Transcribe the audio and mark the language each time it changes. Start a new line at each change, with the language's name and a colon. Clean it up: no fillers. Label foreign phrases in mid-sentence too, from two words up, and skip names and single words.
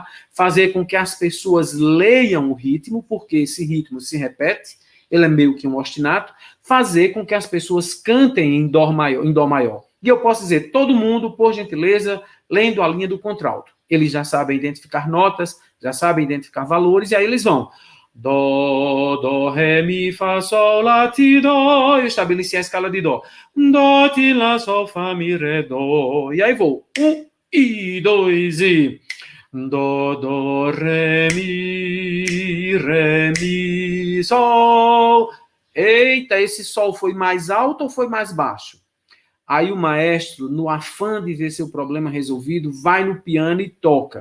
Portuguese: Fazer com que as pessoas leiam o ritmo, porque esse ritmo se repete, ele é meio que um ostinato, fazer com que as pessoas cantem em dó maior. E eu posso dizer, todo mundo, por gentileza, lendo a linha do contralto. Eles já sabem identificar notas, já sabem identificar valores, e aí eles vão. Dó, ré, mi, fá, sol, lá, ti, dó. Eu estabeleci a escala de dó. Dó, ti, lá, sol, fá, mi, ré, dó. E aí vou. 1 e 2 e... Dó, ré, mi, sol. Eita, esse sol foi mais alto ou foi mais baixo? Aí o maestro, no afã de ver seu problema resolvido, vai no piano e toca.